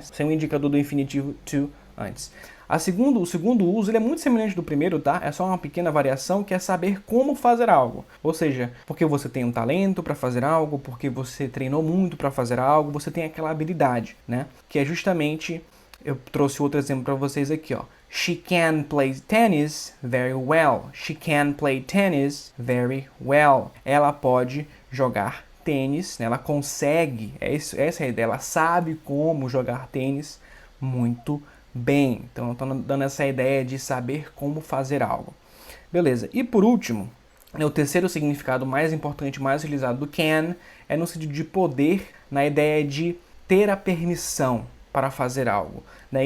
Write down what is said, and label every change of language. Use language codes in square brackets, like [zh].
[pt] Sem o indicador do infinitivo to antes. O segundo uso ele é muito semelhante do primeiro, tá? É só uma pequena variação que é saber como fazer algo. Ou seja, porque você tem um talento para fazer algo, porque você treinou muito para fazer algo, você tem aquela habilidade, né? Que é justamente, eu trouxe outro exemplo para vocês aqui, ó. [en] She can play tennis very well. She can play tennis very well. [pt] Ela pode jogar tênis, né? Ela consegue, essa é a ideia, ela sabe como jogar tênis muito bem. Então eu estou dando essa ideia de saber como fazer algo. Beleza. E por último, o terceiro significado mais importante, mais utilizado do can, é no sentido de poder, na ideia de ter a permissão para fazer algo. Né?